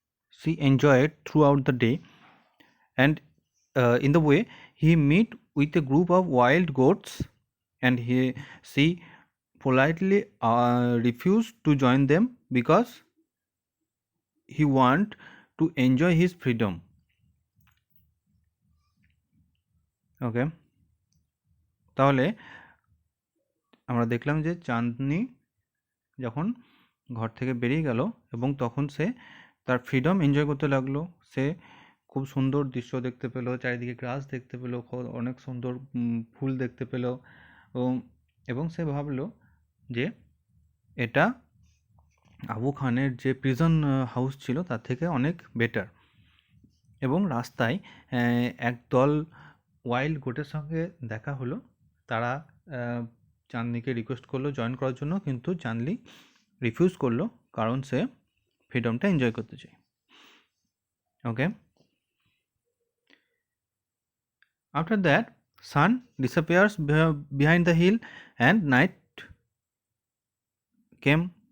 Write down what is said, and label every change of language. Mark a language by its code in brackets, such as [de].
[en] She enjoyed throughout the day, and in the way he meet with a group of wild goats, and she politely refused to join them because he want to enjoy his freedom. [bn] ওকে, তাহলে আমরা দেখলাম যে চাঁদনি যখন ঘর থেকে বেরিয়ে গেল এবং তখন সে তার ফ্রিডম এনজয় করতে লাগলো। সে খুব সুন্দর দৃশ্য দেখতে পেলো, চারিদিকে গ্রাস দেখতে পেলো, অনেক সুন্দর ফুল দেখতে পেলো, এবং সে ভাবলো যে এটা আবু খানের যে প্রিজন হাউস ছিল তার থেকে অনেক বেটার। এবং রাস্তায় একদল ওয়াইল্ড গোটের সঙ্গে দেখা হলো, তারা চাঁদনিকে রিকোয়েস্ট করলো জয়েন করার জন্য, কিন্তু চাঁদনি রিফিউজ করলো কারণ সে ফ্রিডমটা এনজয় করতে চায়। [en] Okay, after that sun disappears behind the hill and night came.